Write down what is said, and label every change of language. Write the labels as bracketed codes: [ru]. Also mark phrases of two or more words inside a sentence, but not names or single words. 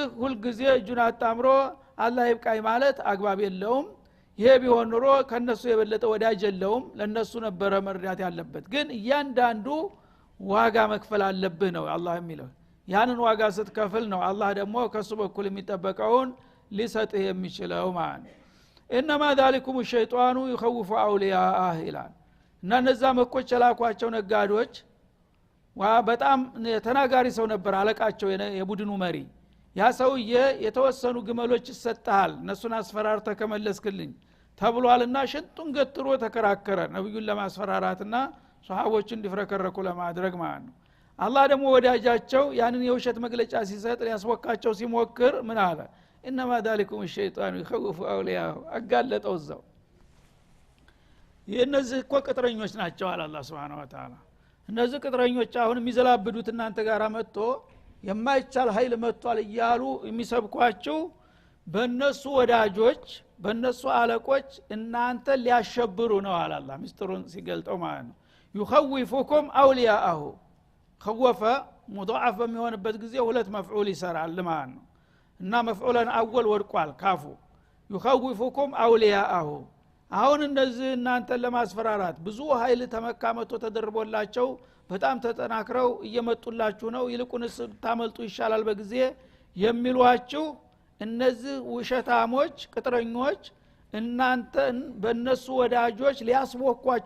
[am] ሁሉ ጊዜ እጁን አጣምሮ አላህ ይብቃይ ማለት አግባብ የለውም ይሄ ቢሆን ኑሮ ከነሱ የበለጠ ወዳጅ የለውም ለነሱ ነበር መርዳት ያለበት ግን እያንዳንዱ ዋጋ መክፈል አለብህ ነው አላህ የሚለው ያንን ዋጋ ስትከፍል ነው አላህ ደግሞ ከሱ በኩል የሚጠበቀውን ሊሰጥህ የሚችለው ማለት انما [ar] ذلكم الشيطان يخوف اولياءه [am] ይላል እና እነዛ መኮች የላኳቸው ነጋዶች በጣም ተናጋሪ ሰው ነበር አለቃቸው የቡድኑ መሪ ያ ሰውዬ የተወሰኑ ግመሎች ይሰጣል እነሱን አስፈራርተ ከመለስክልኝ ተብሏልና ሽንጡን ገትሮ ተከራከረ ነብዩን ለማስፈራራትና ሷሃቦችን እንዲፍረከረኩ ለማድረግ ማለት ነው አላህ ደግሞ ወዳጃቸው ያንን የውሸት መግለጫ ሲሰጥ ያስወካቸው ሲሞክር ምን አለ [ar] انما ذلكم الشيطان يخوف اولياءه [am] አጋለጠው እዛው የነዚህ እኮ ቅጥረኞች ናቸው አለ አላህ [ar] سبحانه وتعالى [am] እነዚህ ቅጥረኞች አሁን የሚዘላብዱት እናንተ ጋር መጥቶ የማይቻል ኃይል መጥቷል እያሉ የሚሰብኳችሁ በእነሱ ወዳጆች በእነሱ አለቆች እናንተ ሊያሸብሩ ነው አለ አላህ ምስጥሩን ሲገልጠው ማለት ነው [ar] يخوفكم اولياءه خوف مضاعف [am] በሚሆንበት ጊዜ ሁለት መፍዑል ይሰራል ማለት ነው እና መፍዑለን አወል ወድቋል ካፉ [ar] يخوفكم اولياءه [am] አሁን እነዚህ እናንተ ለማስፈራራት ብዙ ኃይል ተመካመቶ ተደርቦላቸው በጣም ተጠናክረው እየመጡላችሁ ነው ይልቁንስ ታመልጡ ይሻላል በጊዜ የሚሏችሁ እነዚህ ውሸታሞች ቅጥረኞች እናንተን በእነሱ ወዳጆች ሊያስወኳችሁ